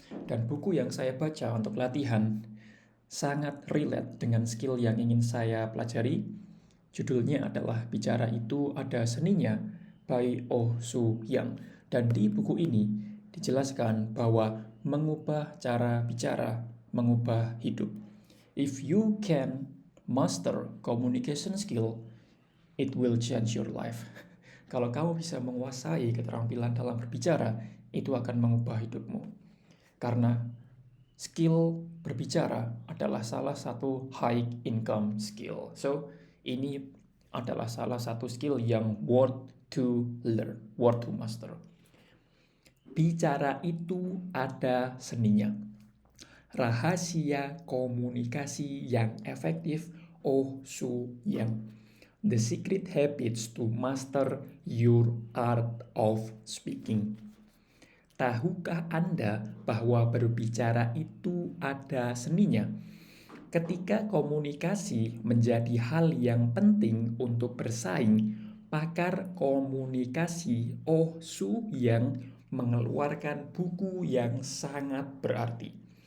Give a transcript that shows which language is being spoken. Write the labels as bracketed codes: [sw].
[id] Dan buku yang saya baca untuk latihan sangat relate dengan skill yang ingin saya pelajari. Judulnya adalah Bicara Itu Ada Seninya by Oh Soo Hyang. Dan di buku ini dijelaskan bahwa mengubah cara bicara, mengubah hidup. [en] If you can master communication skill, it will change your life. [id] Kalau kamu bisa menguasai keterampilan dalam berbicara, itu akan mengubah hidupmu. Karena skill berbicara adalah salah satu high income skill. So, ini adalah salah satu skill yang [en] worth to learn, worth to master. [id] Bicara itu ada seninya. Rahasia komunikasi yang efektif Oh Soo Hyang. [en] The Secret Habits to Master Your Art of Speaking. [id] Tahukah Anda bahwa berbicara itu ada seninya? Ketika komunikasi menjadi hal yang penting untuk bersaing, pakar komunikasi Oh Soo Hyang mengeluarkan buku yang sangat berarti.